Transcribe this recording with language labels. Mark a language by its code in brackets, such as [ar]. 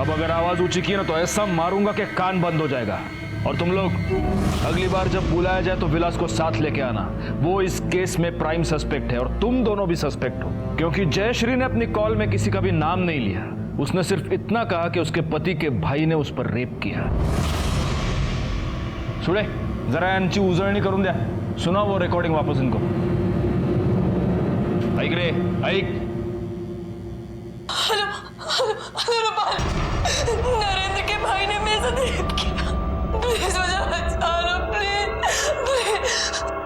[hi] अब अगर आवाज ऊंची की ना तो ऐसा मारूंगा कि कान बंद हो जाएगा। और तुम लोग अगली बार जब बुलाया जाए तो विलास को साथ लेके आना। वो इस केस में प्राइम सस्पेक्ट है और तुम दोनों भी सस्पेक्ट हो, क्योंकि जयश्री ने अपनी कॉल में किसी का भी नाम नहीं लिया। उसने सिर्फ इतना कहा कि उसके पति के भाई ने उस पर रेप किया। [mr] सुड़े, जरा यांची उजळणी करून द्या। [hi] सुना वो रिकॉर्डिंग वापस इनको। [mr] ऐक रे, ऐक। [hi] नरेंद्र के भाई ने मेरे साथ रेप किया। प्लीज मुझे बचा लो, प्लीज।